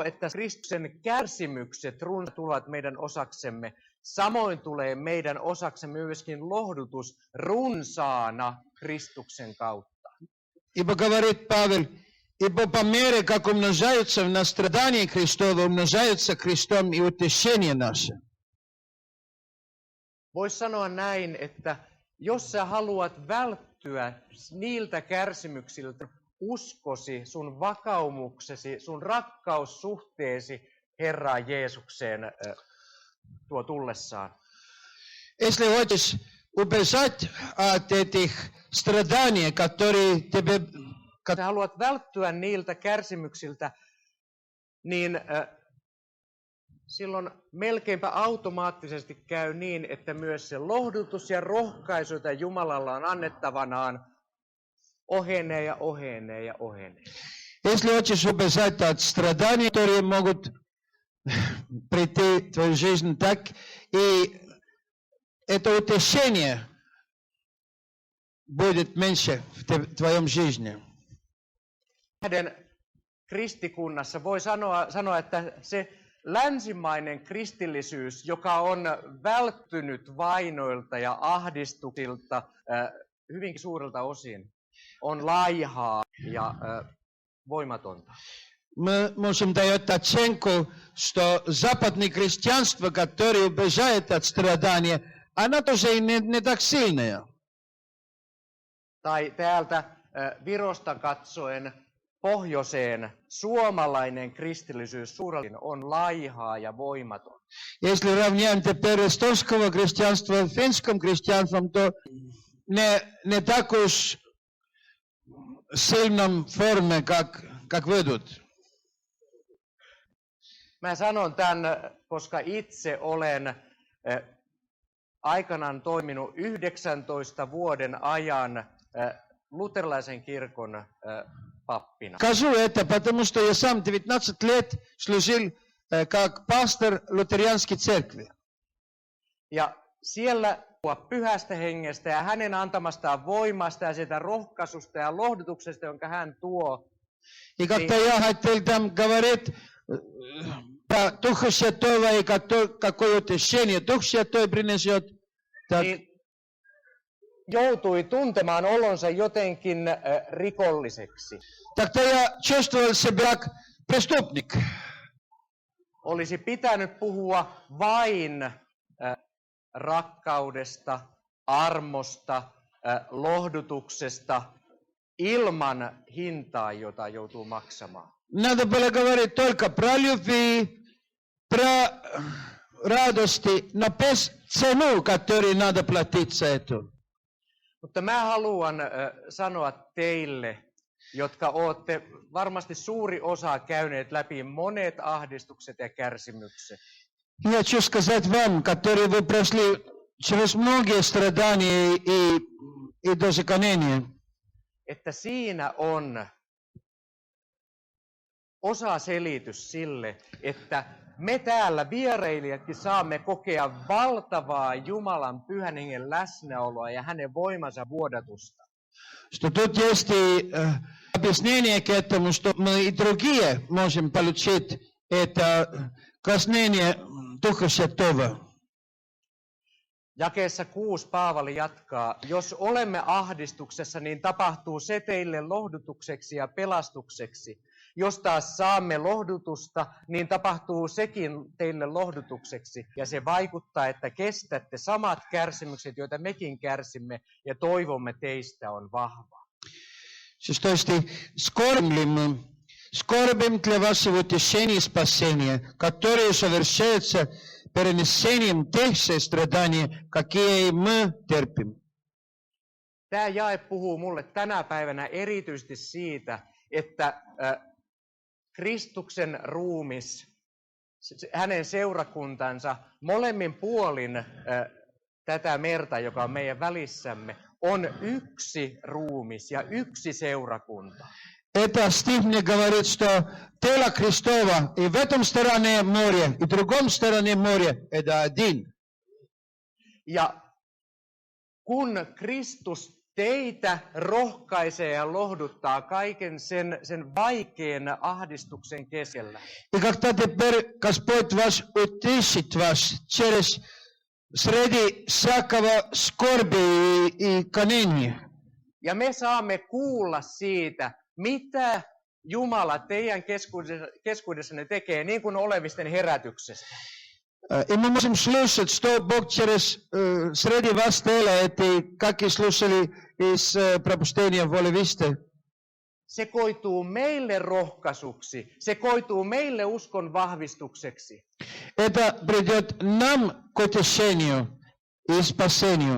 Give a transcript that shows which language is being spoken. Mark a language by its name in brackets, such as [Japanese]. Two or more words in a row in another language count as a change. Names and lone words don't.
[Finnish] Että Kristuksen kärsimykset tulevat meidän osaksemme, samoin tulee meidän osaksemme myöskin lohdutus runsaana Kristuksen kautta. [Russian] Ибо говорит Павел, ибо по мере, как умножаются в нас страдания Христова, умножаются Христом и утешение наше. [Finnish] Voisi sanoa näin, että jos sä haluat välttyä niiltä kärsimyksiltä, uskosi, sun vakaumuksesi, sun rakkaussuhteesi Herraan Jeesukseen tuo tullessaan. [Russian] Если хочешь убежать от этих страданий, которые тебе... [Finnish] Jos sä haluat välttyä niiltä kärsimyksiltä, niin silloin melkeinpä automaattisesti käy niin, että myös se lohdutus ja rohkaisu, jota Jumalalla on annettavanaan, ohenee ja ohenee ja ohenee. [Russian] Если хочешь убежать от страданий, которые могут прийти в твою жизнь, так и это утешение будет меньше в твоем жизни. [Finnish] Kristikunnassa voi sanoa, että se länsimainen kristillisyys, joka on välttynyt vainoilta ja ahdistuksilta hyvinkin suurelta osin, on laihaa ja voimatonta. [Russian] Мы можем дать оценку, что западное христианство, которое убежает от страдания, оно тоже и не так сильное. [Finnish] Tai täältä Virosta katsoen pohjoiseen suomalainen kristillisyys suurelta on laihaa ja voimaton. [Russian] Если равняем теперь эстонского христианства с финским христианством, то не так уж сильном форме, как ведут. [Finnish] Mä sanon tämän, koska itse olen aikanaan toiminut 19 vuoden ajan luterilaisen kirkon pappina. [Russian] Скажу это, потому что я сам 19 лет служил как пастор лютеранской церкви. [Finnish] Ja siellä pyhästä hengestä ja hänen antamastaan voimasta ja sitä rohkaisusta ja lohdutuksesta, jonka hän tuo. [Russian] И как-то я хотел там говорить про Духа Святого и какое утешение Дух Святой принесет. Так, [Finnish] joutui tuntemaan olonsa jotenkin rikolliseksi. [Russian] Тогда я чувствовал себя как преступник. [Finnish] Olisi pitänyt puhua vain rakkaudesta, armosta, lohdutuksesta ilman hintaa, jota joutuu maksamaan. [Russian] Надо было говорить только про любви, про радости, но без цену, которую надо платить за это. [Finnish] Mutta mä haluan sanoa teille, jotka olette varmasti suuri osa käyneet läpi monet ahdistukset ja kärsimykset. [Russian] Я хочу сказать вам, которые вы прошли через многие страдания и даже гонения, [Finnish] Että siinä on osa selitys sille, että me täällä vierailijatkin saamme kokea valtavaa Jumalan pyhän hengen läsnäoloa ja hänen voimansa vuodatusta. [Russian] что тут есть и объяснение к этому, что мы и другие можем получить это коснение Духа Святого. [Finnish] Jakeessa 6 Paavali jatkaa, jos olemme ahdistuksessa, niin tapahtuu se teille lohdutukseksi ja pelastukseksi. Jos taas saamme lohdutusta, niin tapahtuu sekin teille lohdutukseksi. Ja se vaikuttaa, että kestätte samat kärsimykset, joita mekin kärsimme, ja toivomme teistä on vahva. [Russian] Шестой стих. Скорбим для вашего утешения и спасения, которые совершаются перенесением тех же страданий, какие мы терпим. [Finnish] Tämä jae puhuu mulle tänä päivänä erityisesti siitä, että Kristuksen ruumis, hänen seurakuntansa, molemmin puolin tätä merta, joka on meidän välissämme, on yksi ruumis ja yksi seurakunta. [Russian] Это стих мне говорит, что тело Христова и в этом стороне моря, и в другом стороне моря это один. [Finnish] Ja kun Kristus teitä rohkaisee ja lohduttaa kaiken sen vaikean ahdistuksen keskellä, [Russian] И когда теперь Господь вас утешит вас среди всякого скорби и гонения, [Finnish] ja me saamme kuulla siitä, mitä Jumala teidän keskuudessanne tekee, niin kuin olevisten herätyksestä. [Russian] И мы можем слушать, что Бог среди вас делает, и как и слушали из пробуждения воли Висты. [Finnish] Se koituu meille rohkaisuksi, se koituu meille uskon vahvistukseksi. [Russian] Это придет нам к утешению и спасению.